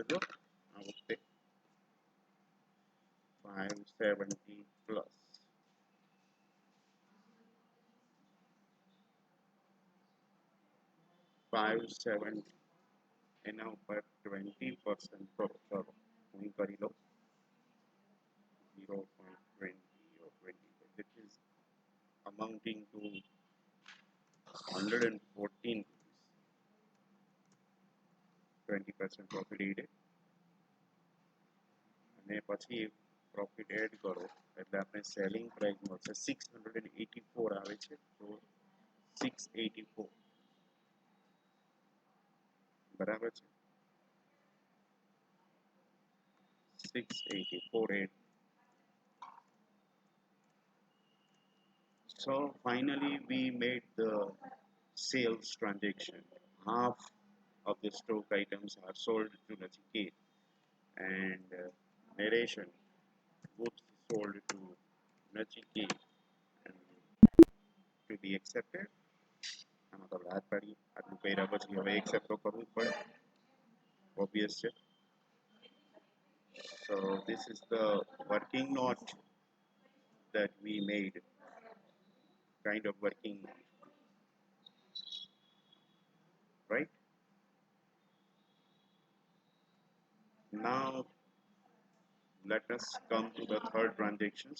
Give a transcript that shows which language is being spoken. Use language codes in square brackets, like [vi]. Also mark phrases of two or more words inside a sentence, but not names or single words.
[gu] જો આ વખતે 570 પ્લસ 570 એના ઉપર 20% પ્રોફિટ કરો. હું કરી લઉં [en] 0.20 or 20, which is amounting to 114. [gu] 20% [en] profit add [gu] અને પછી [en] profit add [gu] કરો એટલે આપણે [en] selling price [gu] મળશે 684 આવે છે, તો 684 બરાબર છે. [en] 684 add. So finally we made the sales transaction. Half of the stock items are sold to Nachiket, and narration goods sold to Nachiket and to be accepted. [gu] આમાં તો રાત પાડી આટલું કર્યા પછી હવે એક્સેપ્ટ તો કરવું જ પડે, obvious છે. [en] So this is the working note that we made, kind of working note, right? Now let us come to the third transactions.